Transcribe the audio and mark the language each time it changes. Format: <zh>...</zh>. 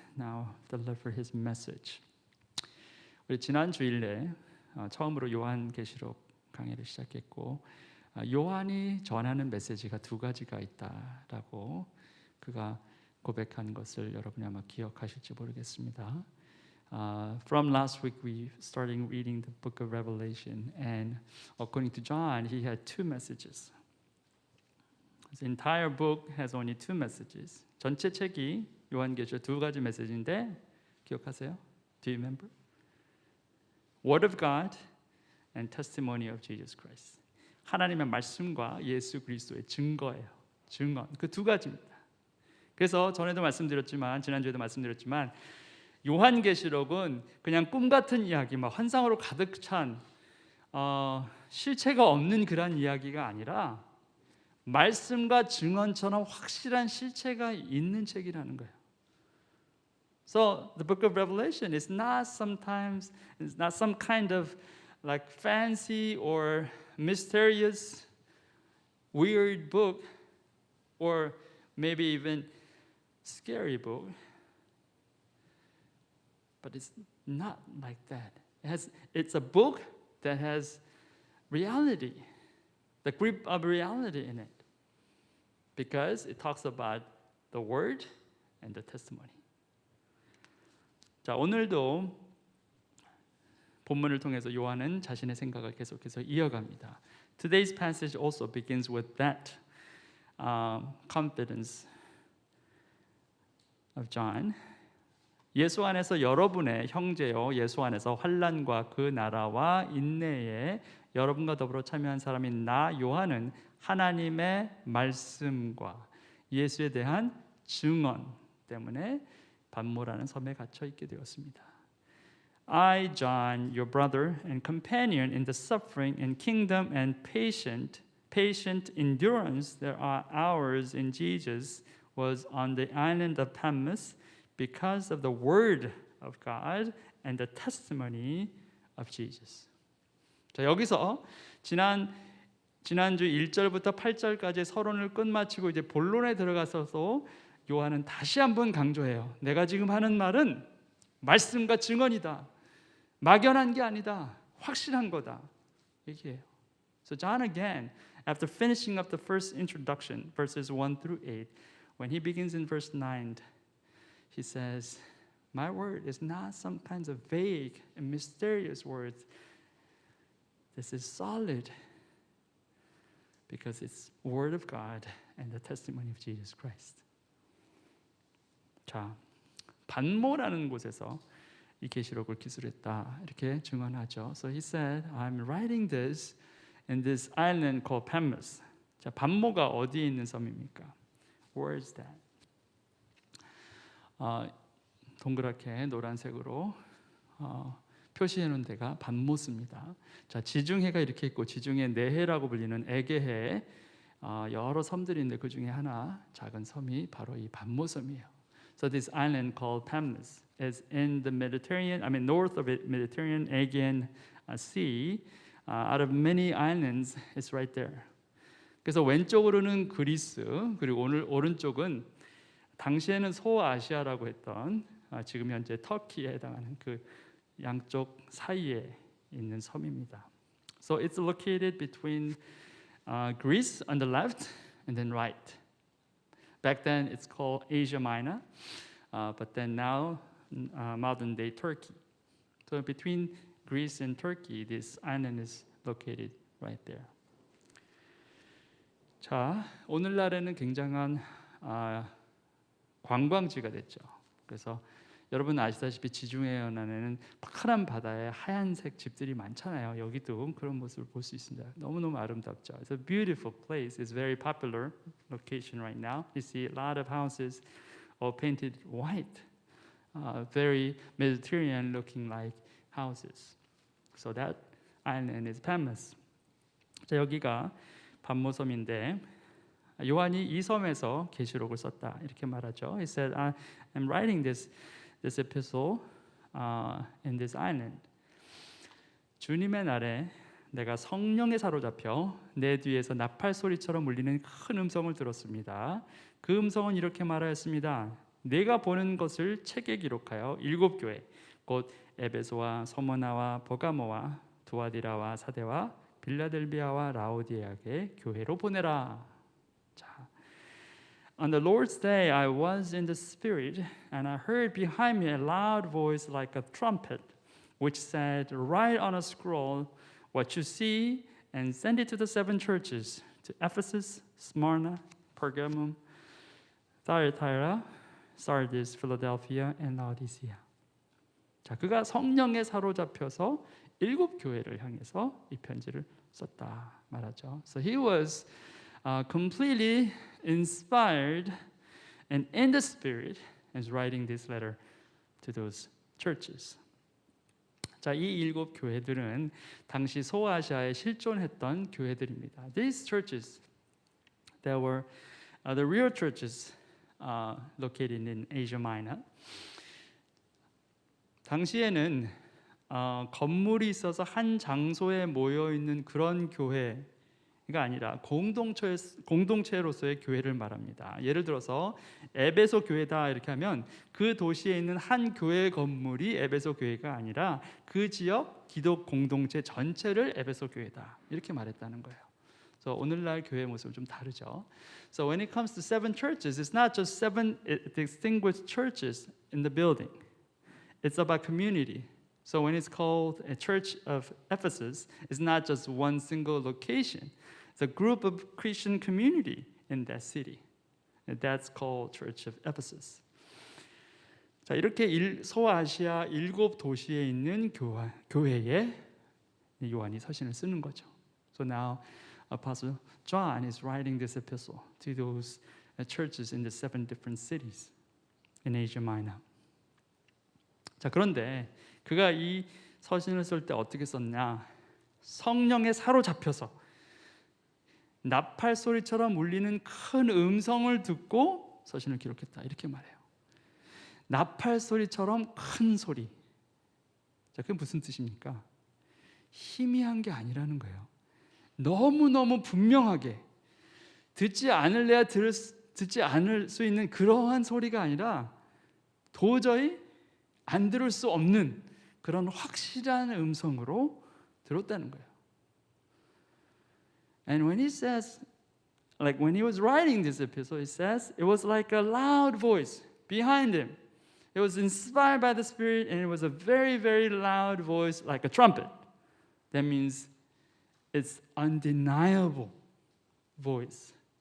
<en>Now deliver His message.</en> <ko>우리 지난 주일에 처음으로 요한계시록 강의를 시작했고 요한이 전하는 메시지가 두 가지가 있다라고 그가 고백한 것을 여러분이 아마 기억하실지 모르겠습니다.</ko> <en>From last week we started reading the book of Revelation, and according to John, he had two messages. The entire book has only two messages.</en> <ko>전체 책이 요한계시록 두 가지 메시지인데 기억하세요?</ko> <en>Do you remember? Word of God and testimony of Jesus Christ.</en> <ko>하나님의 말씀과 예수 그리스도의 증거예요. 증거. 그 두 가지입니다. 그래서 전에도 말씀드렸지만 지난주에도 말씀드렸지만 요한계시록은 그냥 꿈 같은 이야기, 막 환상으로 가득 찬 실체가 없는 그런 이야기가 아니라 말씀과 증언처럼 확실한 실체가 있는 책이라는 거예요.</ko> <en>So the book of Revelation is not sometimes it's not some kind of like fancy or mysterious weird book or maybe even scary book. But it's not like that. It's a book that has reality, the grip of reality in it. Because it talks about the word and the testimony.</en> <ko>자, 오늘도 본문을 통해서 요한은 자신의 생각을 계속해서 이어갑니다.</ko> <en>Today's passage also begins with that confidence of John.</en> <ko>예수 안에서 여러분의 형제요, 예수 안에서 환난과 그 나라와 인내에 여러분과 더불어 참여한 사람인 나 요한은 하나님의 말씀과 예수에 대한 증언 때문에 반모라는 섬에 갇혀 있게 되었습니다.</ko> <en>I, John, your brother and companion in the suffering and kingdom and patient endurance that are ours in Jesus, was on the island of Patmos because of the word of God and the testimony of Jesus.</en> <ko>자, 여기서 지난주 1절부터 8절까지 서론을 끝마치고 이제 본론에 들어가서서 요한은 다시 한번 강조해요. 내가 지금 하는 말은 말씀과 증언이다. 막연한 게 아니다. 확실한 거다. 얘기해요.</ko> <en>So John again, after finishing up the first introduction, verses 1 through 8, when he begins in verse 9, he says, my word is not some kinds of vague and mysterious words. This is solid because it's word of God and the testimony of Jesus Christ.</en> <ko>자, 반모라는 곳에서 이 계시록을 기술했다 이렇게 증언하죠.</ko> <en>So he said, I'm writing this in this island called Patmos.</en> <ko>자, 반모가 어디에 있는 섬입니까?</ko> <en>Where is that?</en> <ko>동그랗게 노란색으로 표시해 놓은 데가 반모스입니다. 자, 지중해가 이렇게 있고 지중해 내해라고 불리는 에게해 여러 섬들이 있는데 그 중에 하나 작은 섬이 바로 이 반모섬이에요.</ko> <en>So this island called Patmos is in the Mediterranean, north of the Mediterranean Aegean Sea. Out of many islands, it's right there.</en> <ko>그래서 왼쪽으로는 그리스, 그리고 오른쪽은 당시에는 소아시아라고 했던 지금 현재 터키에 해당하는 그 양쪽 사이에 있는 섬입니다.</ko> <en>So it's located between Greece on the left and then right. Back then it's called Asia Minor, but then now modern day Turkey. So between Greece and Turkey, this island is located right there.</en> <ko>자, 오늘날에는 굉장한 관광지가 됐죠. 그래서 여러분 아시다시피 지중해 연안에는 파란 바다에 하얀색 집들이 많잖아요. 여기도 그런 모습을 볼 수 있습니다. 너무너무 아름답죠.</ko> <en>It's a beautiful place. It's very popular location right now. You see a lot of houses all painted white, very Mediterranean looking like houses. So that island is Patmos.</en> <ko>자, 여기가 반모섬인데 요한이 이 섬에서 계시록을 썼다 이렇게 말하죠.</ko> <en>He said, I'm writing this epistle in this island.</en> <ko>주님의 날에 내가 성령에 사로잡혀 내 뒤에서 나팔 소리처럼 울리는 큰 음성을 들었습니다. 그 음성은 이렇게 말하였습니다. 내가 보는 것을 책에 기록하여 7 교회 곧 에베소와 서머나와 버가모와 두아디라와 사데와 빌라델비아와 라오디게아의 교회로 보내라.</ko> <en>자, On the Lord's day I was in the Spirit, and I heard behind me a loud voice like a trumpet, which said, Write on a scroll what you see and send it to the 7 churches, to Ephesus, Smyrna, Pergamum, Thyatira, Sardis, Philadelphia, and Laodicea.</en> <ko>자, 그가 성령에 사로잡혀서 7 교회를 향해서 이 편지를 썼다 말하죠.</ko> <en>So he was completely inspired and in the Spirit is writing this letter to those churches.</en> <ko>자, 이 일곱 교회들은 당시 소아시아에 실존했던 교회들입니다.</ko> <en>These churches, there were the real churches located in Asia Minor.</en> <ko>당시에는 건물이 있어서 한 장소에 모여 있는 그런 교회가 아니라 공동체로서의 교회를 말합니다. 예를 들어서 에베소 교회다 이렇게 하면 그 도시에 있는 한 교회 건물이 에베소 교회가 아니라 그 지역 기독 공동체 전체를 에베소 교회다 이렇게 말했다는 거예요. 그래서 오늘날 교회 모습은 좀 다르죠.</ko> <en>So when it comes to seven churches, it's not just seven distinguished churches in the building. It's about community. So when it's called a church of Ephesus, it's not just one single location. It's a group of Christian community in that city. And that's called Church of Ephesus.</en> <ko>자, 이렇게 소아시아 7 도시에 있는 교회에 요한이 서신을 쓰는 거죠.</ko> <en>So now Apostle John is writing this epistle to those churches in the 7 different cities in Asia Minor.</en> <ko>자, 그런데 그가 이 서신을 쓸 때 어떻게 썼냐? 성령에 사로잡혀서 나팔 소리처럼 울리는 큰 음성을 듣고 서신을 기록했다 이렇게 말해요. 나팔 소리처럼 큰 소리. 자, 그게 무슨 뜻입니까? 희미한 게 아니라는 거예요. 너무너무 분명하게 듣지 않을래야 듣지 않을 수 있는 그러한 소리가 아니라 도저히 안 들을 수 없는 그런 확실한 음성으로 들었다는 거예요.</ko> <en>And when he says, like when he was writing this epistle, he says it was like a loud voice behind him. It was inspired by the Spirit, and it was a very, very loud voice like a trumpet. That means it's undeniable voice.</en>